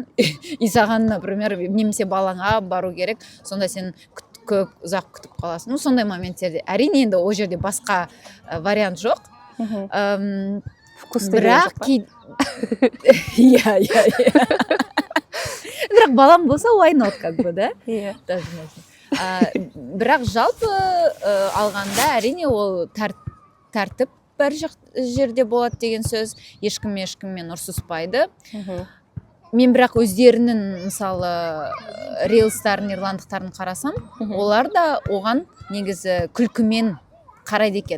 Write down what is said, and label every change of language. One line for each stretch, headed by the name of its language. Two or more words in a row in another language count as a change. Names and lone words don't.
Kazakh: И саған, например, немесе балаңа бару керек, сонда сен көп ұзақ күтіп қаласың. Сондай моменттерде. Әрине, енді ол жерде басқа вариант жоқ. Бірақ бірақ балам болса
English: why not,
Russian: как бы, да?
Kazakh: Бірақ жалпы алғанда әрине ол тәртіп бір жерде болады деген сөз. Ешкіммен ұрсыспайды. Мен бірақ өздерінің, мысалы, рилстарын, ирландықтарын қарасам, олар да оған негізі күлкімен қарайды екен.